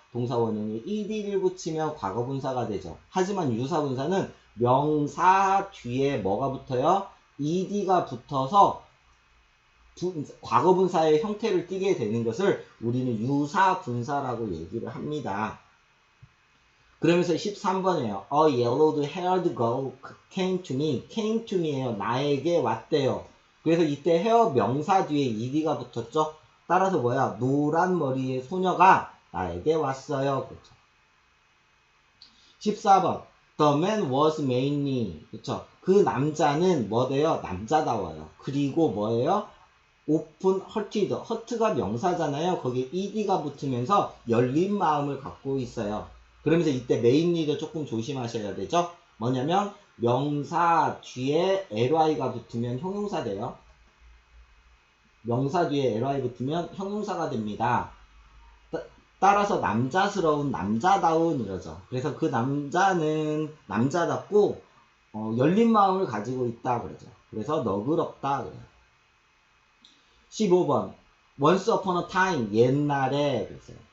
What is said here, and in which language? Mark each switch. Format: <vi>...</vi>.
<ko>동사 원형에 ed를 붙이면 과거분사가 되죠. 하지만 유사분사는 명사 뒤에 뭐가 붙어요? ed가 붙어서 과거분사의 형태를 띠게 되는 것을 우리는 유사분사라고 얘기를 합니다. 그러면서 13번이에요.</ko> <en>A yellow-haired girl came to me. came to me예요.</en> <ko>나에게 왔대요. 그래서 이때 헤어 명사 뒤에 ed가 붙었죠. 따라서 뭐야? 노란 머리의 소녀가 나에게 왔어요. 그렇죠.</ko> <en>14번. The man was manly. 그렇죠.</en> <ko>그 남자는 뭐래요? 남자다워요. 그리고 뭐예요?</ko> <en>open hearted.</en> <ko>heart가 명사잖아요. 거기에 ed가 붙으면서 열린 마음을 갖고 있어요. 그러면서 이때 mainly도 조금 조심하셔야 되죠. 뭐냐면 명사 뒤에 ly가 붙으면 형용사 돼요. 명사 뒤에 ly 붙으면 형용사가 됩니다. 따라서 남자스러운, 남자다운 이러죠. 그래서 그 남자는 남자답고 열린 마음을 가지고 있다 그러죠. 그래서 너그럽다 그래요.</ko> <en>15번 Once upon a time</en> <ko>옛날에 그랬어요.</ko>